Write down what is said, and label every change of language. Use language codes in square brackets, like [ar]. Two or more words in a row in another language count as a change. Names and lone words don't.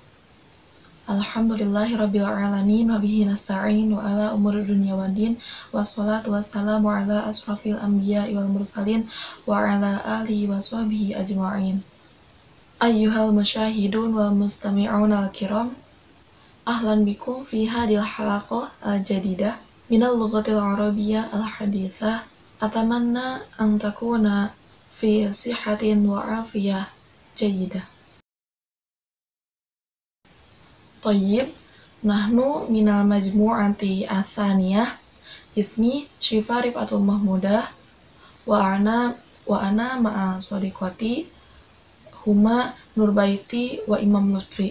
[ar] الحمد لله رب العالمين وبه نستعين على أمور الدنيا والدين والصلاة والسلام على أشرف الأنبياء والمرسلين وعلى آله وصحبه أجمعين. أيها المشاهدون والمستمعون الكرام، أهلا بكم في هذه الحلقة الجديدة من اللغة العربية الحديثة. أتمنى أن تكونوا في صحة وعافية جيدة. طيب، نحن من المجموعة الثانية، اسمي Syifa Rifatul Mahmudah، وأنا مع صديقتي هما Nurbaiti و Imam Lutfi.